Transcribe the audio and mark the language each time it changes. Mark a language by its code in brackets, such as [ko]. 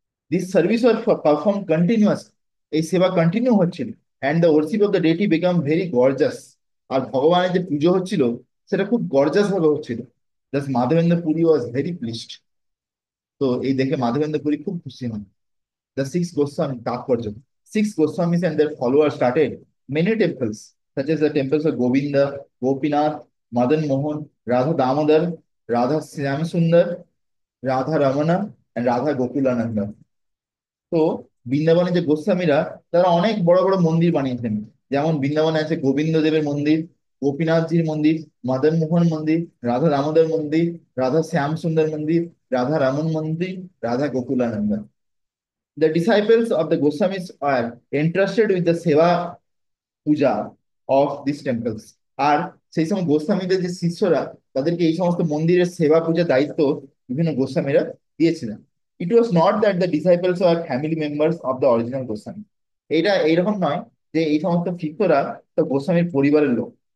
[en] This service was perform continuous. [bn] এই সেবা continue হচ্ছিল, [en] And the worship of the deity become very gorgeous. [bn] আর ভগবানের যে পুজো হচ্ছিল সেটা খুব গর্জাস ভাবে হচ্ছিল। [en] Just Madhavendra Puri was very pleased. [bn] তো এই দেখে মাধবেন্দ্র পুরী খুব খুশি হন। দ্য সিক্স গোস্বামী তাৎপর্য। [en] Six Goswamis and their followers started many temples, such as the temples of Govinda, Gopinath, Madan Mohan, Radha Damodar, Radha Shyam Sundar, Radha Ramana, and Radha Gokulananda. [bn] তো বৃন্দাবনে যে গোস্বামীরা, তারা অনেক বড় বড় মন্দির বানিয়েছেন। যেমন বৃন্দাবনে আছে গোবিন্দ দেবের মন্দির, গোপীনাথজির মন্দির, মদন মোহন মন্দির, রাধা দামোদর মন্দির, রাধা শ্যাম সুন্দর মন্দির, রাধা রমন মন্দির, Radha Gokulananda. [en] The disciples of the Goswamis are entrusted with the seva puja of these temples. [bn] আর সেই সময় গোস্বামীদের যে শিষ্যরা, তাদেরকে এই সমস্ত মন্দিরের সেবা পূজার দায়িত্ব বিভিন্ন গোস্বামীরা দিয়েছিলেন। [en] It was not that the disciples are family members of the original Goswami. [bn] এটা এইরকম নয় যে এই সমস্ত শিষ্যরা তো গোস্বামীর পরিবারের লোক।